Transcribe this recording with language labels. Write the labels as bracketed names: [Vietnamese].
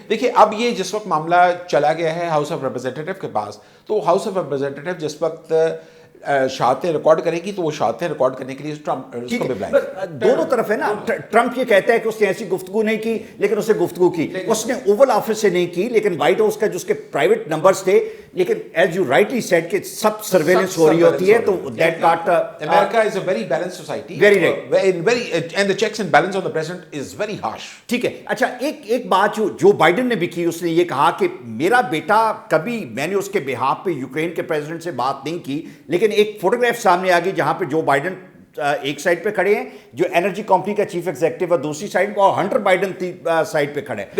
[Urdu] دیکھیے اب یہ جس وقت معاملہ چلا گیا ہے ہاؤس آف ریپرزینٹیٹو کے پاس, تو ہاؤس آف ریپرزینٹیٹو جس وقت شہادتیں ریکارڈ کرے گی تو وہ شہادتیں ریکارڈ کرنے کے لیے ٹرمپ اس کو بھی بلائیں. دونوں طرف ہے نا. ٹرمپ یہ کہتا ہے کہ اس نے ایسی گفتگو نہیں کی, لیکن اس نے گفتگو کی. اس نے اوول آفس سے نہیں کی, لیکن وائٹ ہاؤس کا جو اس کے پرائیویٹ نمبرز تھے, لیکن [English] as you rightly said [Urdu] کہ سب سرویلنس ہو رہی ہوتی ہے, تو [English] That got. America is a very balanced society. Very right. And the checks and balance on the president is very harsh. [Urdu] ٹھیک ہے. اچھا ایک بات جو بائیڈن نے بھی کی, اس نے یہ کہا کہ میرا بیٹا کبھی, میں نے اس کے بہاف پہ یوکرین کے پریزیڈنٹ سے بات نہیں کی, لیکن ایک فوٹوگراف سامنے آ گئی جہاں پہ جو بائیڈن ایک سائڈ پہ کھڑے ہیں جو انرجی کمپنی کا چیف ایگزیکٹو ہے, دوسری سائڈ پہ, اور ہنٹر بائیڈن سائڈ پہ کھڑے ہیں.